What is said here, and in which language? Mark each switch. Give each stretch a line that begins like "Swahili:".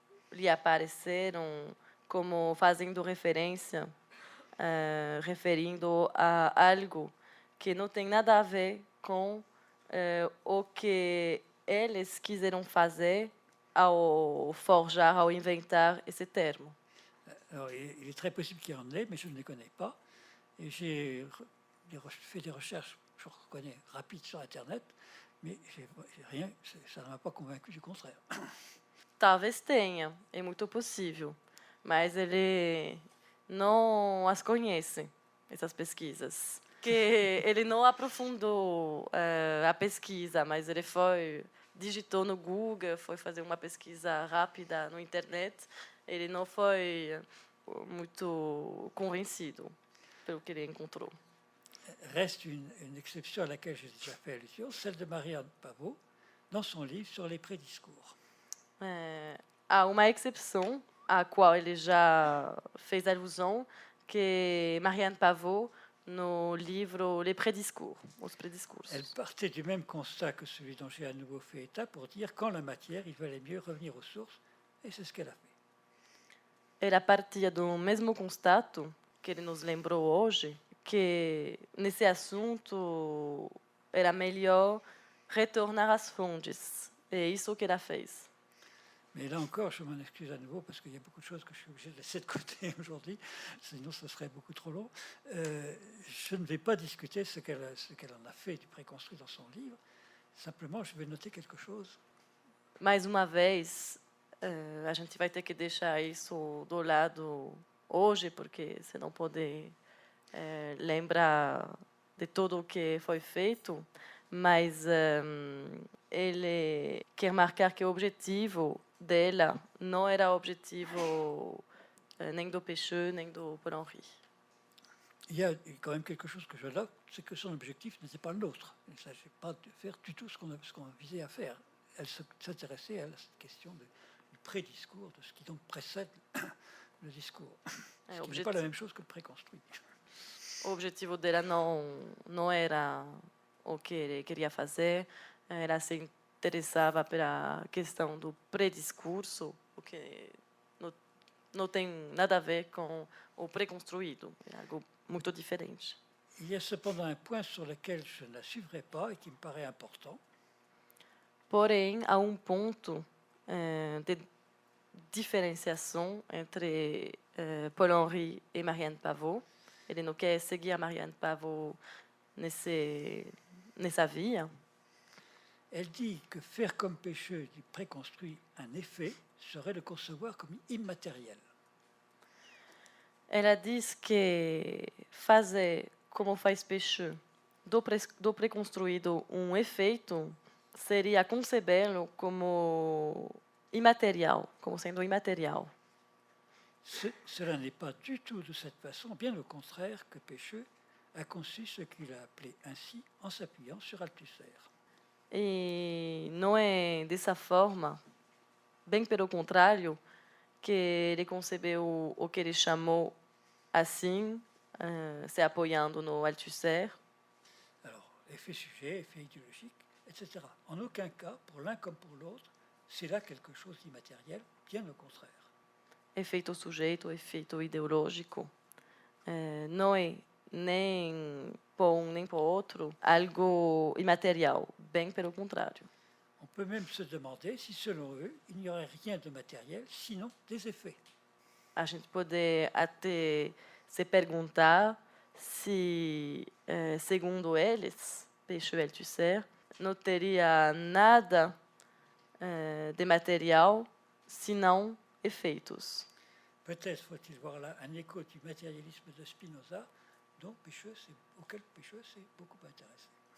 Portuguese: lhe apareceram como fazendo referência, referindo a algo que não tem nada a ver com o que eles quiseram fazer ao forjar, ao inventar esse termo.
French: Alors, il est très possible qu'il y en ait, mais je ne les connais pas. Et j'ai fait des recherches, je reconnais, rapides sur Internet, mais rien, ça ne m'a pas convaincu du contraire.
Portuguese: Talvez tenha, é muito possível, mas ele não as conhece, essas pesquisas. Que ele não aprofundou a pesquisa, mas ele digitou no Google, foi fazer uma pesquisa rápida na internet, ele não foi muito convencido pelo que ele encontrou.
French: Reste une exception à laquelle j'ai déjà fait allusion, celle de Marianne Pavot, dans son livre sur les prédiscours.
Portuguese: há uma exceção à qual ele já fez alusão, que é Marianne Pavot, no livro Les Prédiscours, os Prédiscursos.
French: Elle partait du même constat que celui dont j'ai à nouveau fait état pour dire qu'en la matière, il valait mieux revenir aux sources, et c'est ce qu'elle a fait.
Portuguese: Ela partia do mesmo constato que ele nos lembrou hoje, que nesse assunto era melhor retornar às fontes. É isso que ela fez.
French: Mais là encore, je m'en excuse à nouveau parce qu'il y a beaucoup de choses que je suis obligé de laisser de côté aujourd'hui, sinon ce serait beaucoup trop long. Je ne vais pas discuter ce qu'elle en a fait du préconstruit dans son livre. Simplement, je vais noter quelque chose.
Portuguese: Mais uma vez, a gente vai ter que deixar isso do lado hoje, porque você não pode lembrar de tudo o que foi feito, mas ele quer marcar que o objetivo dela não era o objetivo nem do Pêcheux, nem do Paul-Henri.
French: Il y a quand même quelque chose que je note, c'est que son objectif n'était pas le nôtre. Il ne s'agit pas de faire du tout ce qu'on visait à faire. Elle s'intéressait à cette question du prédiscours, de ce qui donc précède le discours. Ce qui n'est pas la même chose que le préconstruit.
Portuguese: O objetivo dela não era o que ele queria fazer, ela se interessava pela questão do prediscurso, o que não tem nada a ver com o preconstruído, é algo muito diferente.
French: Il y a cependant un point sur lequel je ne la suivrai pas et qui me paraît important.
Portuguese: Porém, há ponto de diferenciação entre Paul-Henri e Marianne Pavot. Ele não quer seguir a Marianne Pavot nessa via.
French: Elle dit que faire comme Pêcheux du préconstruit un effet serait le concevoir comme immatériel.
Portuguese: Ela diz que fazer como faz Pêcheux do preconstruído efeito seria concebê-lo como imaterial, como sendo imaterial.
French: Cela n'est pas du tout de cette façon, bien au contraire que Pêcheux a conçu ce qu'il a appelé ainsi en s'appuyant sur Althusser.
Portuguese: E não é dessa forma, bem pelo contrário, que ele concebeu o que ele chamou assim, se apoiando no Althusser.
French: Alors, effet sujet, effet idéologique, etc. En aucun cas, pour l'un comme pour l'autre, c'est là quelque chose d'immatériel, bien au contraire.
Portuguese: Efeito sujeito, efeito ideológico, não é nem por um nem por outro algo imaterial, bem pelo contrário.
French: On peut même se demander si, selon eux, il n'y aurait rien de matériel, sinon des effets.
Portuguese: A gente pode até se perguntar se, segundo eles, Pêcheux e Althusser, não teria nada de material, senão efeitos.
French: Peut-être faut-il voir là un écho du matérialisme de Spinoza, auquel Pêcheux s'est beaucoup intéressé.